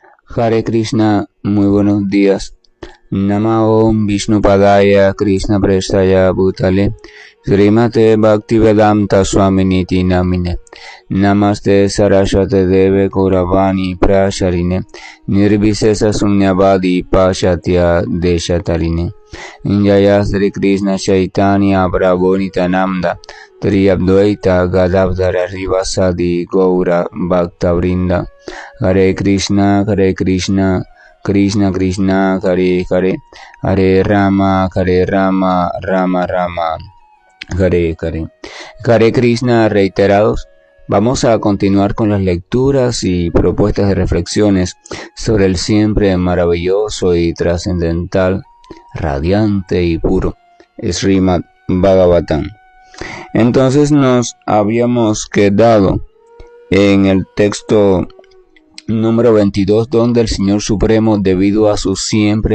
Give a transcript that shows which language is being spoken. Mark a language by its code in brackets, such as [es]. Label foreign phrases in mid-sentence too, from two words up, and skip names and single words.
[sa] Hare Krishna, [es] muy buenos días. [sa] Nama Om Vishnupadaya Krishna Prestaya Bhutale Srimate Bhaktivedanta Swaminiti Namine Namaste Saraswate Deve Gauravani Prasharine Nirvisesa Sunyavadi Pashatya Deshatarine Jaya Sri Krishna Chaitanya Prabhu Nityananda Triyabdvaita Gadavdara Rivasadi Gaura Bhakta Vrinda Hare Krishna Krishna Krishna Hare Hare Hare Rama Rama Rama Hare Hare. Hare Krishna [es] reiterados. Vamos a continuar con las lecturas y propuestas de reflexiones sobre el siempre maravilloso y trascendental, radiante y puro Srimad Bhagavatam. Entonces nos habíamos quedado en el texto número 22, donde el Señor Supremo, debido a su siempre